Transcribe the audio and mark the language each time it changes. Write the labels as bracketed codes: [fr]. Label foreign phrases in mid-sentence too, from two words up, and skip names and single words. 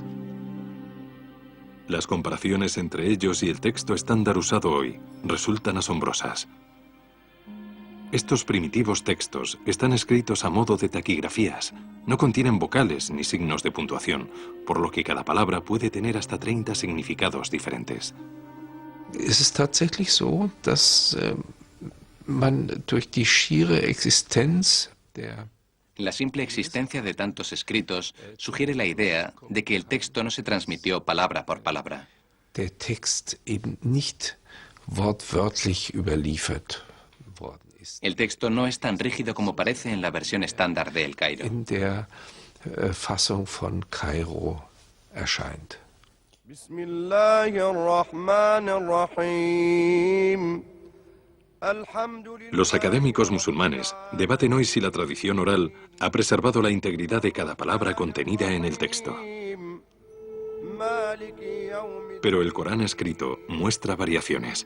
[es] Las comparaciones entre ellos y el texto estándar usado hoy resultan asombrosas. Estos primitivos textos están escritos a modo de taquigrafías, no contienen vocales ni signos de puntuación, por lo que cada palabra puede tener hasta 30 significados diferentes. [de] Es es tatsächlich so, dass man durch die schiere Existenz der [es] La simple existencia de tantos escritos sugiere la idea de que el texto no se transmitió palabra por palabra. [de] Der Text eben nicht wortwörtlich überliefert worden ist. [es] El texto no es tan rígido como parece en la versión estándar de El Cairo. [de] In der Fassung von Kairo erscheint. [es] Los académicos musulmanes debaten hoy si la tradición oral ha preservado la integridad de cada palabra contenida en el texto. Pero el Corán escrito muestra variaciones.